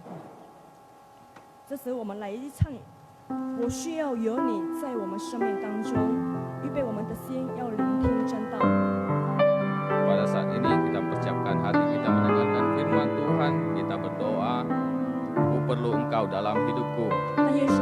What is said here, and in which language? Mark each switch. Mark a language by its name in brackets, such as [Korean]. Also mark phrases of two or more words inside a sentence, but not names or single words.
[Chinese] 这时我们来唱，我需要有你在我们生命当中，预备我们的心要聆听真道。 [Indonesian] Pada saat ini kita persiapkan hati kita mendengarkan firman Tuhan. Kita berdoa, Aku perlu Engkau dalam hidupku. [Chinese] 但